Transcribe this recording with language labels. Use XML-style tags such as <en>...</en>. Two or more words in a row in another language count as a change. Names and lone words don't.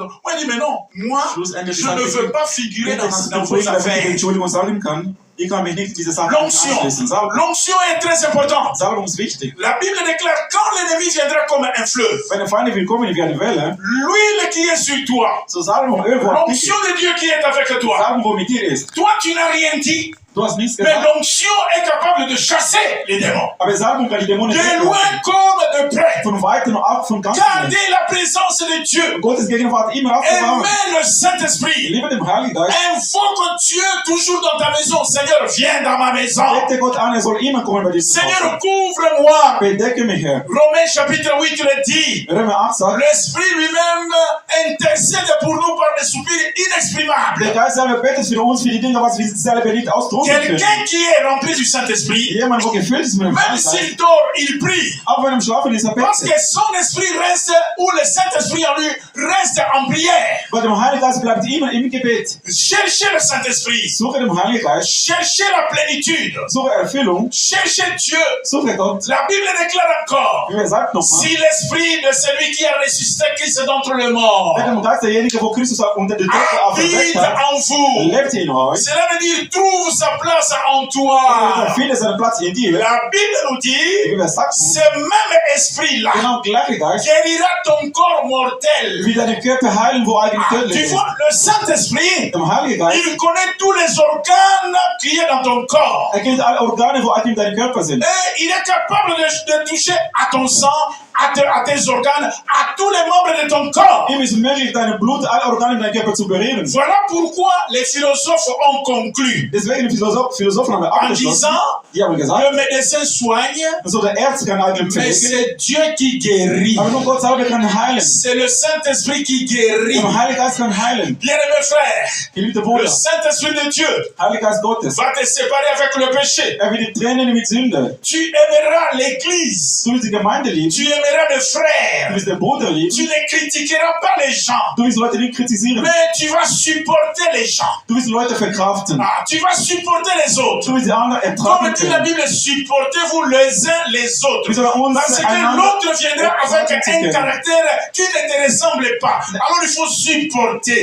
<fr>Moi, je dis, mais non, moi, je ne veux pas figurer dans vos affaires.</fr> <de>Ich kann mich nicht in diese Sachen</de> <fr>L'onction est très importante.</fr> <de>Salbung ist wichtig.</de> <fr>La Bible déclare, quand l'ennemi viendra comme un fleuve,</fr> <de>Wenn der Feind will kommen wie eine Welle,</de> <fr>l'huile qui est sur toi,</fr> <de>so Salbung irgendwo auf dich.</de> <fr>l'onction de Dieu qui est avec toi,</fr> <de>Salbung, wo mit dir ist.</de> <fr>toi, tu n'as rien dit,</fr> <de>Du hast nichts mais gesagt.</de> <fr>l'onction est capable de chasser les démons.</fr> <de>Aber Salbung kann die Dämonen</de> <fr>De loin comme de près.</fr> <de>von weitem und auch von ganz</de> <fr>Gardez la présence de Dieu.</fr> <de>Gottes Gegenwart immer aufbewahren.</de> <fr>Aimez le Saint-Esprit.</fr> <de>Liebe dem Heiligen Geist.</de> <fr>Invoque Dieu toujours dans ta maison. Seigneur, viens dans ma maison.</fr> <de>Bete Gott an, er soll immer kommen bei dir zu Seigneur, Hause. couvre-moi. Bedecke mich, Herr.</de> <fr>Romains chapitre 8 le dit.</fr> <de>Römer 8 sagt,</de> <fr>L'Esprit lui-même intercède pour nous par des soupirs der inexprimables.</fr> <de>Geist selber betet für uns, für die Dinge, was wir selber nicht ausdrücken</de> <fr>Quelqu'un qui est rempli du Saint-Esprit,</fr> <de>Jemand, wo gefüllt ist mit dem même Heiligen Geist,</de> <fr>s'il dort, il prie.</fr> <de>auch wenn er im Schlafen ist, er Parce betet.</de> <fr>que son esprit reste, ou le Saint-Esprit en lui reste en prière.</fr> <de>Bei dem Heiligen Geist bleibt immer im Gebet.</de> <fr>Cherchez le Saint-Esprit.</fr> <de>Suche den Heiligen Geist,</de> <fr>Cherchez la plénitude.</fr> <de>suche Erfüllung,</de> <fr>Cherchez Dieu.</fr> <de>suche Gott.</de> <fr>La Bible déclare encore,</fr> <de>Wie er sagt nochmal,</de> <fr>si l'esprit de celui qui a ressuscité Christ d'entre les morts</fr> <de>mit dem Geist derjenige, wo Christus unter der Decke auferweckt habite hat,</de> <fr>en vous,</fr> <de>lebt in euch.</de> <fr>cela veut dire trouve sa place en Er toi.</fr> <de>findet seinen Platz in dir.</de> <fr>La Bible nous Die dit,</fr> <de>Bibel sagt uns,</de> <fr>ce même esprit-là</fr> <de>genau gleiche Geist,</de> <fr>guérira ton corps mortel.</fr> <de>wie deine Körper heilen, wo eigentlich Tu tödlich ist.</de> <fr>vois, le Saint-Esprit,</fr> <de>Dem Heiligen Geist,</de> <fr>il connaît tous les organes qui sont dans ton corps.</fr> <de>er kennt alle Organe, wo eigentlich in deinem Körper sind.</de> <fr>Et il est capable de toucher à ton sang, à tes organes, à tous les membres de ton corps.</fr> <de>Ihm ist möglich, deine Blut, alle Organe in deinem Körper zu berühren.</de> <fr>Voilà pourquoi les philosophes ont conclu</fr> <de>Deswegen die Philosophen haben en abgeschlossen, disant, die haben gesagt,</de> <fr>le médecin soigne,</fr> <de>also der Arzt kann eigentlich mais pflegen,</de> <fr>c'est Dieu qui guérit.</fr> <de>aber nur Gott selber kann heilen.</de> <fr>C'est le Saint-Esprit qui guérit.</fr> <de>Der Heilige Geist kann heilen.</de> <fr>Bien-aimés frères, Geliebte le Bruder, Saint-Esprit de Dieu</fr> <de>Heilige Geist Gottes,</de> <fr>va te séparer avec le péché.</fr> <de>er wird die trennen mit Sünde.</de> <fr>Tu aimeras l'Église.</fr> <de>Du willst die Gemeinde lieben,</de> <fr>Tu aimeras le du frère.</fr> <de>willst den Bruder Tu lieben,</de> <fr>ne critiqueras pas les gens,</fr> <de>du willst Leute nicht kritisieren,</de> <fr>mais tu vas supporter les gens.</fr> <de>du willst Leute verkraften,</de> <fr>Ah, tu vas supporter les autres.</fr> <de>du willst die anderen Comme ertragen</de> <fr>dit la können. Bible, supportez-vous les uns les autres.</fr> <de>Wir sollen uns</de> <fr>Parce que einander l'autre viendra avec un</fr> <de>ertragen können.</de> <fr>caractère qui ne te ressemble pas. Alors il faut supporter.</fr>